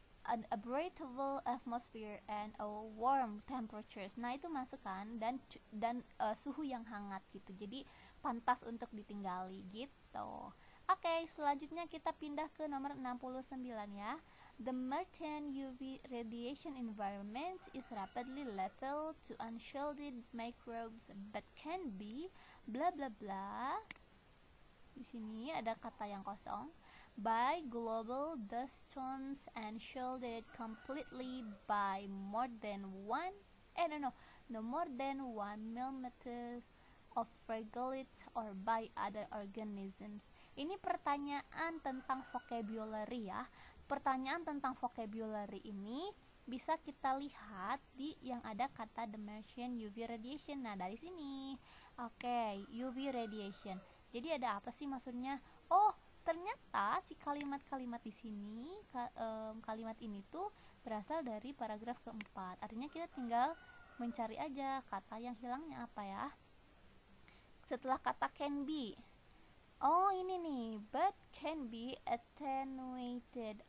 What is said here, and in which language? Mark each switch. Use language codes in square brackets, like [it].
[en] A breathable atmosphere and a warm temperatures, [id] nah itu masuk kan, dan suhu yang hangat gitu, jadi pantas untuk ditinggali gitu. Oke, selanjutnya kita pindah ke nomor 69 ya. [en] The Martian UV radiation environment is rapidly lethal to unshielded microbes but can be bla bla bla. [id] Di sini ada kata yang kosong. [en] By global dust storms and shielded completely by more than 1 millimeters of regolith or by other organisms. [id] Ini pertanyaan tentang vocabulary ya. Pertanyaan tentang vocabulary ini bisa kita lihat di yang ada kata [en] the Martian UV radiation. [id] Nah, dari sini. Oke, UV radiation. Jadi ada apa sih maksudnya? Ternyata si kalimat-kalimat di sini, kalimat ini tuh berasal dari paragraf keempat. Artinya kita tinggal mencari aja kata yang hilangnya apa ya. Setelah kata [en] can be. [id] Ini nih, [en] but can be attenuated.